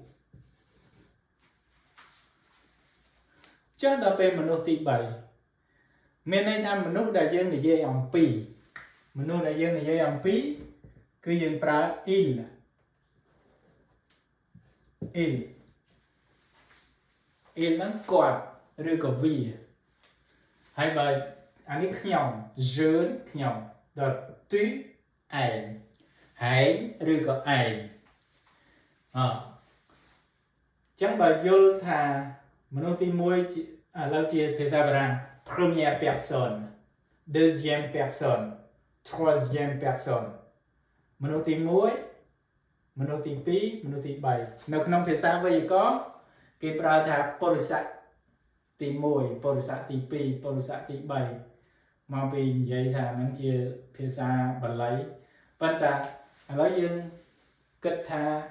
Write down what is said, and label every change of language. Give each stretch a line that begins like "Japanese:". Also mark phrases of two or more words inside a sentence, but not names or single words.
Khmer: ចុះដល់ពេលមនុស្សទី3មានន័យថាមនុស្សដែលយើងនិយាយអំពីគឺយើងប្រើ il ហ្នឹងគាត់ឬក៏វាហើយបើអានេះខ្ញុំ je ខ្ញុំដល់ tu ឯងហើយឬក៏ឯង ចឹងបើយល់ថាមនុស្សទី1ឥឡូវជាភាសាបារាំង première
French: personne deuxième personne troisième personne
Khmer: មនុស្សទី1មនុស្សទី2មនុស្សទី3នៅក្នុងភាសាវេយ្យាករណ៍គេប្រើថាពុរិស័កទី1ពុរិស័កទី2ពុរិស័កទី3មកពីនិយាយថាហ្នឹងជាភាសាបាលីប៉ុន្តែឥឡូវយើងគិតថា